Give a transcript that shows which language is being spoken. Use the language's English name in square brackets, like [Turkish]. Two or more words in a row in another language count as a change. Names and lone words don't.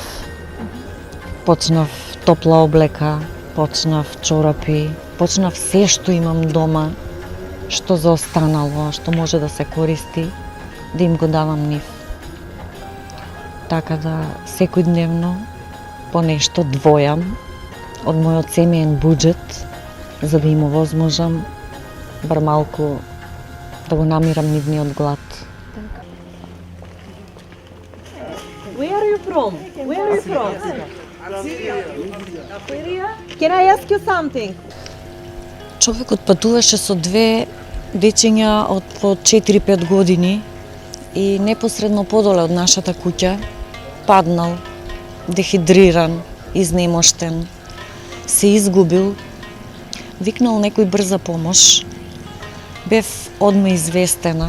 [Macedonian] Почнав топла облека, почнав чорапи, почнав се што имам дома, што заостанало, што може да се користи, да им го давам нив. Така да секојдневно по нешто двојам од мојот семеен буџет, за да им овозможам бар малку да го намирам нивниот глад. [English] Where are you from? Where are you from? Syria. Can I ask you something? [Macedonian] Човекот патуваше со две дечиња од по 4-5 години и непосредно подоле од нашата куќа паднал, дехидриран, изнемоштен, се изгубил, викнал некој брза помош, бев одма известена.